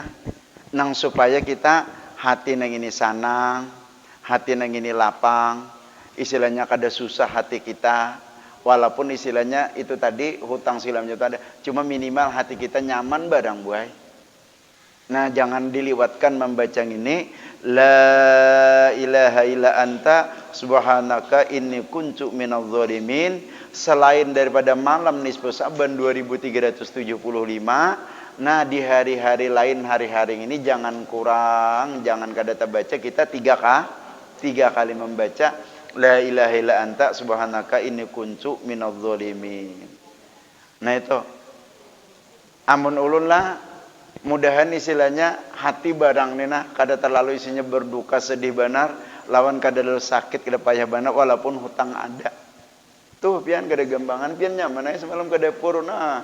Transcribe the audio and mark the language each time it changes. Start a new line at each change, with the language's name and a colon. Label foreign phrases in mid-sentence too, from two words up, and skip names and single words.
Banjar: Nang supaya kita hati nang ini sanang, hati nang ini lapang. Istilahnya kada susah hati kita. Walaupun istilahnya itu tadi hutang silamnya itu ada. Cuma minimal hati kita nyaman barang buai. Nah jangan diliwatkan membaca ini.
Arabic: لا إله إلا أنت سبحانك إني كنت من الظالمين.
Banjar: Selain daripada malam nisfu Sa'ban 2375. Nah di hari-hari lain, hari-hari ini jangan kurang, jangan kada terbaca kita tiga kali membaca
Arabic: لا إله إلا أنت سبحانك إني كنت من الظالمين.
Banjar: Nah itu amun ulun lah mudahan istilahnya hati barang nina kada terlalu isinya berduka sedih benar lawan kada terlalu sakit kada payah benar walaupun hutang ada. Tuh pian kada gampangan pian nyaman aja semalam kada purna.